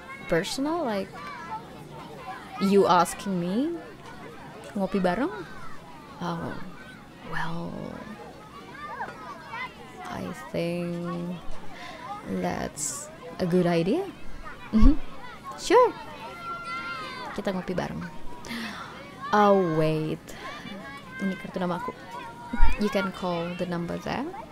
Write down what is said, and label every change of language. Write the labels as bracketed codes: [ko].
[en] Personal, like you asking me [id] ngopi bareng? [en] Oh, well, I think that's a good idea. [id] Sure, kita ngopi bareng. Oh wait, ini kartu nama aku. [en] You can call the number there.